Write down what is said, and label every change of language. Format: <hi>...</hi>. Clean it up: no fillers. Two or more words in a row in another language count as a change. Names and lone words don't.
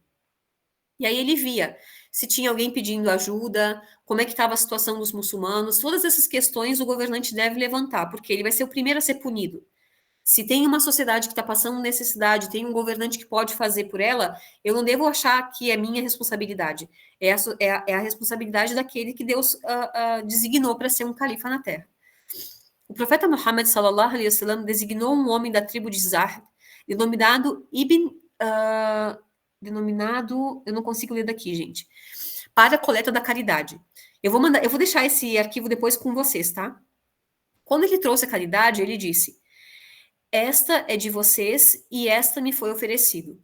<pt>E aí ele via se tinha alguém pedindo ajuda, como é que estava a situação dos muçulmanos, todas essas questões o governante deve levantar, porque ele vai ser o primeiro a ser punido. Se tem uma sociedade que está passando necessidade, tem um governante que pode fazer por ela, eu não devo achar que é minha responsabilidade. É a responsabilidade daquele que Deus designou para ser um califa na terra. O profeta Muhammad</pt> <ar>صلى الله عليه وسلم</ar> <pt>designou um homem da tribo de Zahd, denominado, eu não consigo ler daqui, gente, para a coleta da caridade. Eu vou deixar esse arquivo depois com vocês, tá? Quando ele trouxe a caridade, ele disse: esta é de vocês e esta me foi oferecido.</pt>